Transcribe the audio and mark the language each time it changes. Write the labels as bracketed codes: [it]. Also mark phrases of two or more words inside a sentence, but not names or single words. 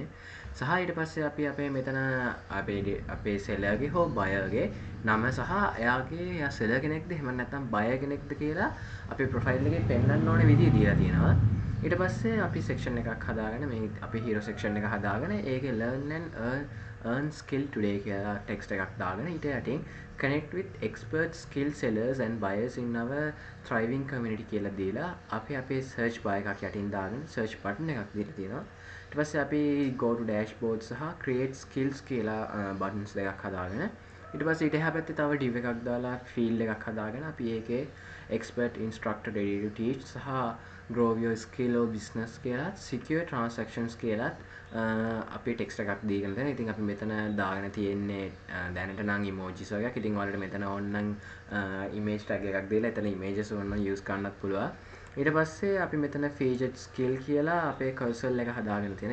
[si] සහ ඊට පස්සේ අපි අපේ මෙතන අපේ සෙලර්ගේ හෝ බයර්ගේ නම සහ එයාගේ එයා සෙලර් කෙනෙක්ද එහෙම නැත්නම් බයර් කෙනෙක්ද කියලා අපේ ප්‍රොෆයිල් එකේ පෙන්වන්න ඕන විදිය දීලා තියෙනවා. ඊට පස්සේ අපි සෙක්ෂන් එකක් හදාගෙන මේ අපේ [en] hero section [si] එක හදාගෙන ඒකේ [en] learn and earn skill today [si] කියලා ටෙක්ස්ට් එකක් දාගෙන ඊට යටින් [en] connect with expert skill sellers and buyers in our thriving community [si] කියලා දීලා අපි අපේ [en] search bar [si] එකක් යටින් දාගෙන [en] search button [si] එකක් දීලා තියෙනවා. ඊට පස්සේ අපි [en] go to dashboard [si] සහ [en] create skills [si] කියලා buttons දෙකක් හදාගෙන ඊට පස්සේ ඊට එහා පැත්තේ තව div එකක් දාලා field එකක් හදාගෙන අපි ඒකේ [en] expert instructor ready to teach [si] සහ [en] grow your skill or business [si] කියලා [en] secure transactions [si] කියලා අපි ටෙක්ස්ට් එකක් දීගෙන තියෙනවා. ඉතින් අපි මෙතන දාගෙන තියෙන්නේ දැනට නම් emojis වගේක්. ඉතින් ඔයාලට මෙතන ඕනනම් [en] image tag [si] එකක් දීලා එතන images ඕනනම් use කරන්නත් පුළුවන්. ඊට පස්සේ අපි මෙතන [en] featured skill [si] කියලා අපේ cursor එක හදාගෙන තියෙනවා.